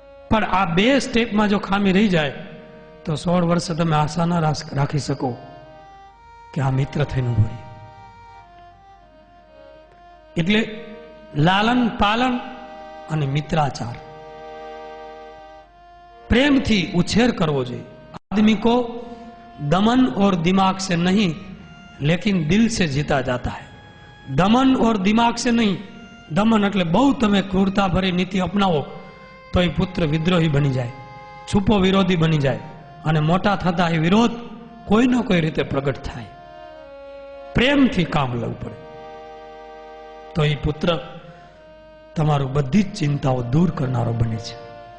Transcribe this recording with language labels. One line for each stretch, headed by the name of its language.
Gujarati: પણ આ 2 સ્ટેપમાં જો ખામી રહી જાય તો 16 વર્ષે તમે આશા ન રાખી શકો કે આ મિત્ર થઈને ઉભો રહે. એટલે લાલન પાલન અને મિત્રાચાર, प्रेमથી ઉછેર કરવો જોઈએ.
Hindi: आदमी को दमन और दिमाग से नहीं लेकिन दिल से जीता जाता है. दमन और दिमाग से नहीं.
Gujarati: दमन એટલે બહુ તમે ક્રૂરતા ભરી નીતિ અપનાવો તો એ પુત્ર વિદ્રોહી બની જાય, છુપો વિરોધી બની જાય, અને મોટા થતા એ વિરોધ કોઈ ન કોઈ રીતે પ્રગટ થાય. પ્રેમથી કામ લેવું પડે તો એ પુત્ર તમારું બધી જ ચિંતાઓ દૂર કરનારો બને છે.